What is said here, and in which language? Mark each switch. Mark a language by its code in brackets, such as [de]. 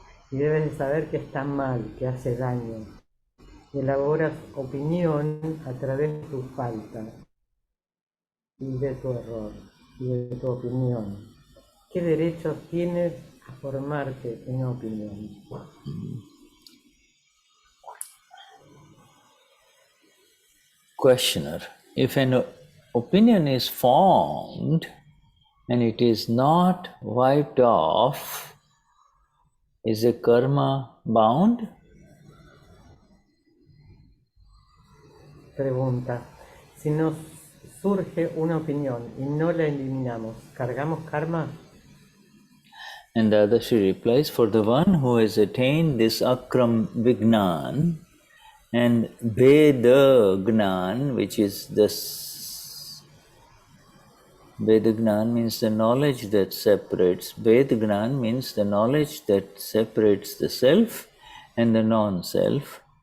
[es] Y debes de saber que está mal, que hace daño. Y elaboras opinión a través de tu falta y de tu error y de tu opinión. ¿Qué derecho tienes a formarte una opinión? [en] Questioner, if an opinion is formed and it is not wiped off, is a karma bound? [es] Pregunta, si nos surge una opinión y no la eliminamos, ¿cargamos karma? [en] And the other she replies, for the one who has attained this Akram Vignan and Veda Gnan, which is this, Veda Gnan means the knowledge that separates, Veda Gnan means the knowledge that separates the self and the non-self.